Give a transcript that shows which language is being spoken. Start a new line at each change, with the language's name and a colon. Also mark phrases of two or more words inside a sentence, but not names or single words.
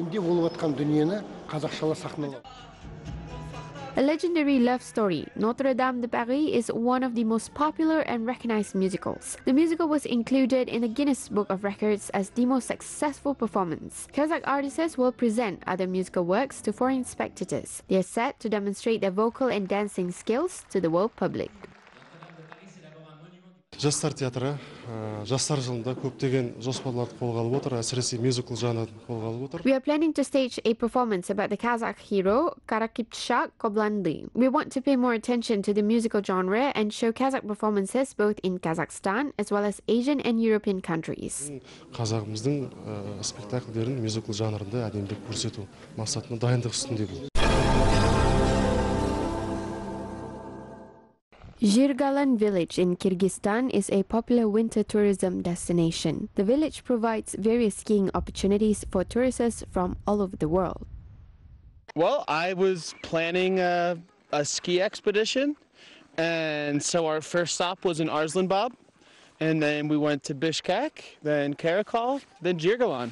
English: A legendary love story, Notre Dame de Paris is one of the most popular and recognized musicals. The musical was included in the Guinness Book of Records as the most successful performance. Kazakh artists will present other musical works to foreign spectators. They are set to demonstrate their vocal and dancing skills to the world public.
Kazakh: Жастар театры жастар жылында көптеген жоспарларды қолға алып отыр, әсіресе мюзикл жанрын қолға алып отыр.
English: We are planning to stage a performance about the Kazakh hero Karakiptshak Koblandy. We want to pay more attention to the musical genre and show Kazakh performances both in Kazakhstan as well as Asian and European countries.
Kazakh: Қазағымыздың спектакльдерін мюзикл жанрында әдемілеп көрсету мақсатында дайындық үстінде бұл.
English: Jirgalan village in Kyrgyzstan is a popular winter tourism destination. The village provides various skiing opportunities for tourists from all over the world. Well, I was planning a ski expedition, and so our first stop was in Arslanbab, and then we went to Bishkek, then Karakol, then Jirgalan.